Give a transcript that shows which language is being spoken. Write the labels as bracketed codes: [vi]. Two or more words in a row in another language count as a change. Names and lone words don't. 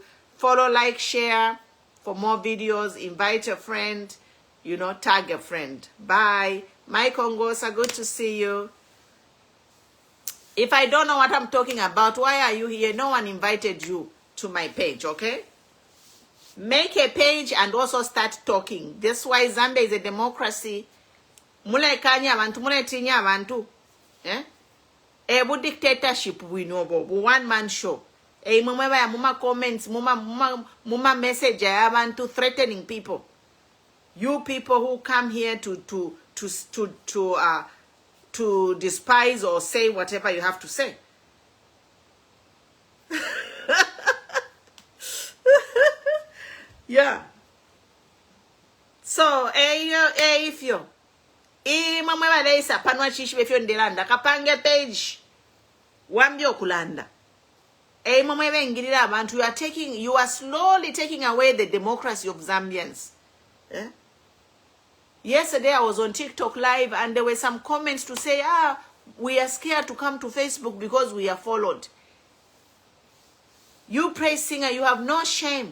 [en] Follow, like, share for more videos. Invite a friend, tag a friend. Bye. My Congosa, good to see you. If I don't know what I'm talking about, why are you here? No one invited you to my page, okay? Make a page and also start talking. That's why Zambia is a democracy. [bem] Mule kanya abantu, mule tinya abantu. [en] Ebu dictatorship we know, one man show. [bem] Muma comments, muma message abantu [en] threatening people. You people who come here to to despise or say whatever you have to say. Yeah. So, if you [bem] mama balesa panwa chishi befyo ndelanda kapange page wambyo kulanda mama bengirira abantu, [en] you are slowly taking away the democracy of Zambians. Yesterday I was on TikTok live and there were some comments to say, we are scared to come to Facebook because we are followed. You praise singer, you have no shame.